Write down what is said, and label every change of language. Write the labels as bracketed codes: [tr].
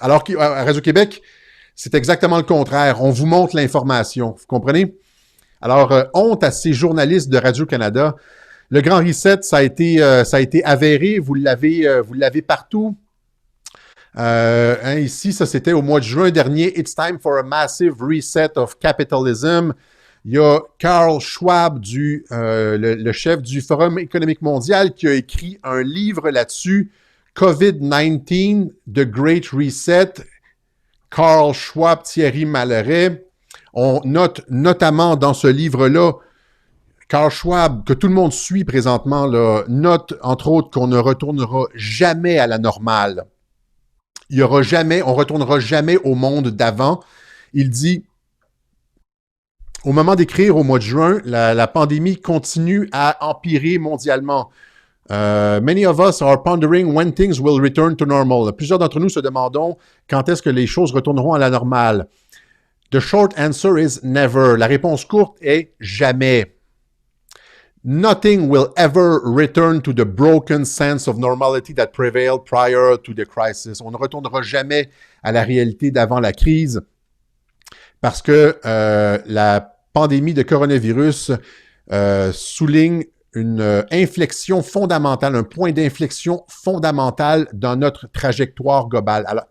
[fr] Alors qu'à Radio-Québec, c'est exactement le contraire. On vous montre l'information. Vous comprenez? Alors, honte à ces journalistes de Radio-Canada. Le Grand Reset, ça a été avéré. Vous l'avez partout. Ici, ça c'était au mois de juin dernier. [en] It's time for a massive reset of capitalism. [fr] Il y a Carl Schwab, le chef du Forum économique mondial, qui a écrit un livre là-dessus, COVID-19, The Great Reset. Carl Schwab, Thierry Malleret. On note notamment dans ce livre-là, Carl Schwab, que tout le monde suit présentement, là, note entre autres qu'on ne retournera jamais à la normale. On ne retournera jamais au monde d'avant. Il dit, au moment d'écrire au mois de juin, la pandémie continue à empirer mondialement. [en] Many of us are pondering when things will return to normal. [fr] Plusieurs d'entre nous se demandons quand est-ce que les choses retourneront à la normale. [en] The short answer is never. [fr] La réponse courte est jamais. [en] Nothing will ever return to the broken sense of normality that prevailed prior to the crisis. [fr] On ne retournera jamais à la réalité d'avant la crise parce que la pandémie de coronavirus souligne une inflexion fondamentale, un point d'inflexion fondamental dans notre trajectoire globale.